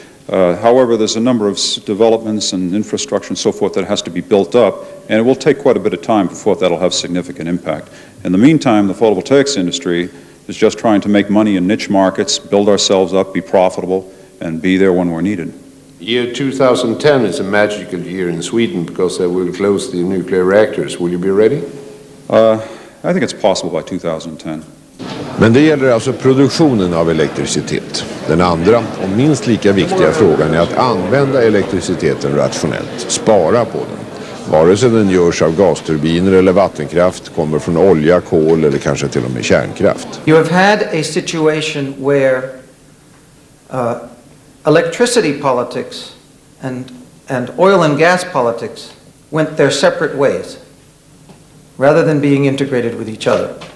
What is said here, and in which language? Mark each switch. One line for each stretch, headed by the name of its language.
English: However, there's a number of developments and infrastructure and so forth that has to be built up, and it will take quite a bit of time before that'll have significant impact. In the meantime, the photovoltaics industry is just trying to make money in niche markets, build ourselves up, be profitable, and be there when we're needed. Year 2010 is a magical year in Sweden because they will close the nuclear reactors. Will you be ready? I think it's possible by 2010.
Swedish: Men det gäller alltså produktionen av elektricitet. Den andra och minst lika viktiga frågan är att använda elektriciteten rationellt, spara på den. Vare sig den görs av gasturbiner eller vattenkraft, kommer från olja, kol eller kanske till och med kärnkraft.
English: You have had a situation where electricity politics and oil and gas politics went their separate ways rather than being integrated with each other.